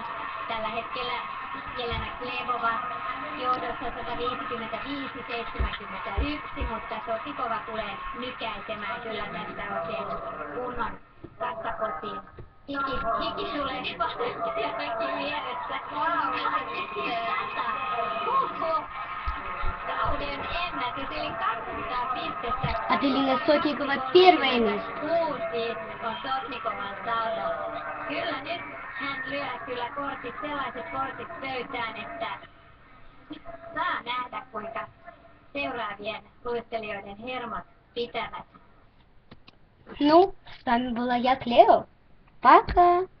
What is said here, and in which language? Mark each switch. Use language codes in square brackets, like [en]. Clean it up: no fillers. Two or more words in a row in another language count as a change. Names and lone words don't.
[fi] Tällä hetkellä Jelena Glebova johdossa 155-71, mutta Sotnikova tulee nykäisemään kyllä tästä oikein kunnon kassapotiin. Hiki tulee jotenkin vieressä. Kauden ennätys, eli 200 pistettä. [ru] Аделина Сотникова первое место. [fi] 6 on Sotnikovan saldo. Kyllä nyt hän lyö kyllä sellaiset kortit pöytään, että saa nähdä kuinka seuraavien luistelijoiden hermot pitävät. [ru] Ну, с вами была я, Клео. Пока.